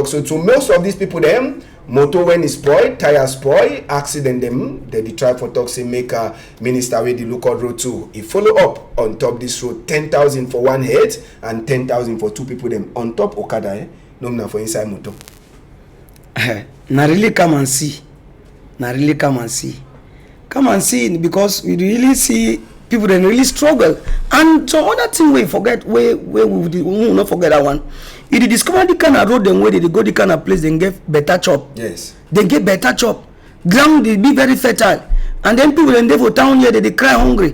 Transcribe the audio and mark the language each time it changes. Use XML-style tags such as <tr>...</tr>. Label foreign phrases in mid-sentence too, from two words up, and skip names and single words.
<wes>So to most of these people them, motor when is spoiled, tire spoil, accident them, they try for talk say make a minister with the local road too. He follow up on top this road, 10,000 for one head and 10,000 for two people them on top Okada, no na for inside motor. Na really come and see. Come and see, because we really see people that really struggle. And some other thing we forget, we will not forget that one. If they discover the kind of road them where they go the kind of place, they get better chop. Yes. They get better chop. Ground they be very fertile. And then people in the town here they cry hungry.</wes>